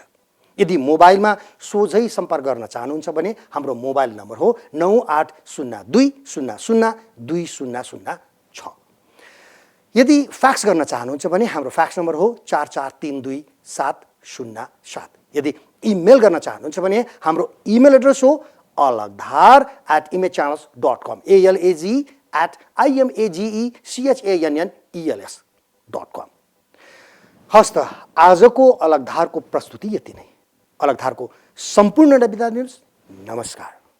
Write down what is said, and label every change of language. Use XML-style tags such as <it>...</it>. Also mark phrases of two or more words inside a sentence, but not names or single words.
<ne>यदि मोबाइलमा सोझै सम्पर्क गर्न चाहनुहुन्छ भने हाम्रो मोबाइल नम्बर हो 9802002006। यदि फ्याक्स गर्न चाहनुहुन्छ भने हाम्रो फ्याक्स नम्बर हो 44327707। यदि इमेल गर्न चाहनुहुन्छ भने हाम्रो इमेल एड्रेस हो alagdhar@imagechannels.com, alagdhar@imagechannels.com। हस्त आजको अलगधारको प्रस्तुति यति नै। अलगधारको सम्पूर्ण बिदा दिनुहोस्। नमस्कार।</ne>